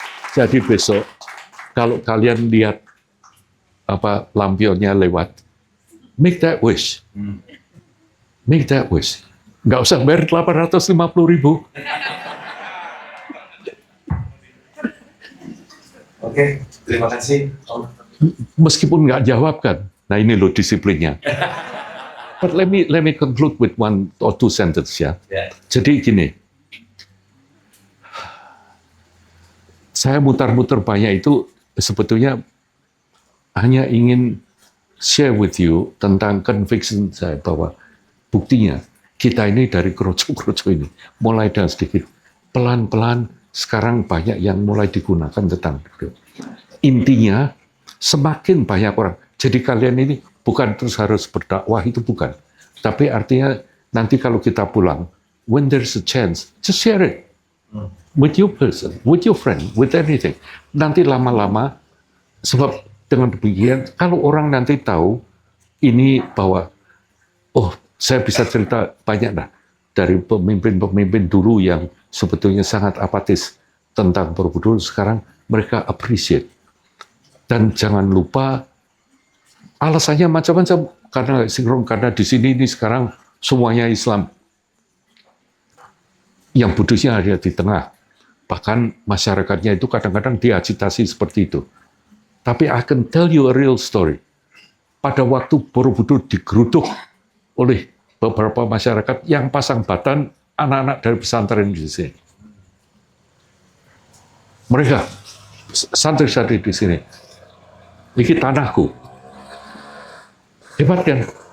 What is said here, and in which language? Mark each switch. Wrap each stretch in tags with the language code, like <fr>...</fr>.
<id>Jadi besok kalau kalian lihat lampionnya lewat,</id> <en>make that wish. Make that wish.</en> <id>Nggak usah bayar 850.000. Oke, terima kasih. Meskipun nggak jawab kan. Nah ini loh disiplinnya.</id> <en>But let me conclude with one or two sentences ya.</en> <id>Jadi gini, saya mutar-mutar banyak itu sebetulnya hanya ingin</id> <en>share with you</en> <id>tentang conviction saya bahwa buktinya kita ini dari kroco-kroco ini mulai dan sedikit pelan-pelan sekarang banyak yang mulai digunakan tentang itu. Intinya semakin banyak orang. Jadi kalian ini bukan terus harus berdakwah itu bukan. Tapi artinya nanti kalau kita pulang,</id> <en>when there's a chance, just share it. With your person, with your friend, with anything.</en> <id>Nanti lama-lama, sebab dengan demikian, kalau orang nanti tahu ini bahwa, oh saya bisa cerita banyak dah dari pemimpin-pemimpin dulu yang sebetulnya sangat apatis tentang Borobudur, sekarang mereka appreciate. Dan jangan lupa alasannya macam-macam karena di sini ini sekarang semuanya Islam. Yang Buddhisnya ada di tengah. Bahkan masyarakatnya itu kadang-kadang diagitasi seperti itu. Tapi</id> <en>I can tell you a real story.</en> <id>Pada waktu Borobudur digeruduk oleh beberapa masyarakat yang pasang batan anak-anak dari pesantren di sini. Mereka santri-santri di sini. Ini tanahku. Hebat kan?</id>